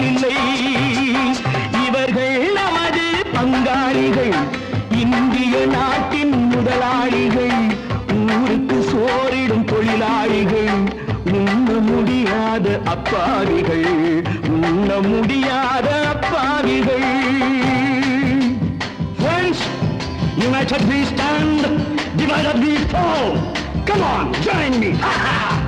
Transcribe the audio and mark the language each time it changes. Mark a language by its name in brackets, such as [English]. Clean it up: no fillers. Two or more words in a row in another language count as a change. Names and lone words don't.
[Tamil] இல்லை இவர்கள் நமது பங்காளிகள் இந்திய நாட்டின் முதலாளிகள் ஊருக்கு சோறிடும் தொழிலாளிகள் உண்ண முடியாத அப்பாவிகள் உண்ண முடியாத அப்பாவிகள் [English] Friends, united we stand, divided we fall. Come on, join me. Ha ha.